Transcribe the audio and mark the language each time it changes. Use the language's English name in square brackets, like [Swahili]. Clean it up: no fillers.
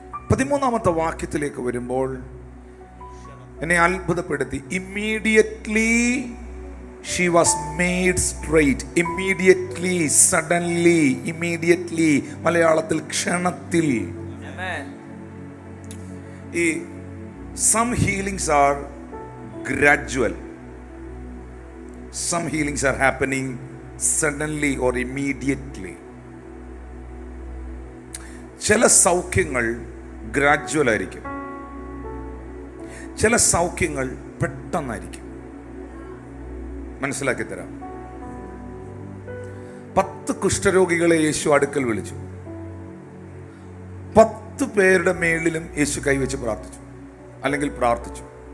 [Malayalam] 13-ാമത്തെ വാക്യത്തിലേക്ക് വരുമ്പോൾ എന്നെ അത്ഭുതപ്പെടുത്തി. [English] Immediately she was made straight. Immediately, suddenly, immediately. [Malayalam] മലയാളത്തിൽ ക്ഷണത്തിൽ. [English] ഈ some healings are gradual, some healings are happening suddenly or immediately. [Malayalam] ചില സൗഖ്യങ്ങൾ ഗ്രാജുവൽ ആയിരിക്കും, ചില സൗഖ്യങ്ങൾ പെട്ടെന്നായിരിക്കും. മനസ്സിലാക്കി തരാം. 10 കുഷ്ഠരോഗികളെ യേശു അടുക്കൽ വിളിച്ചു. 10 പേരുടെ മേളിലും യേശു കൈവച്ച് പ്രാർത്ഥിച്ചു, അല്ലെങ്കിൽ പ്രാർത്ഥിച്ചു.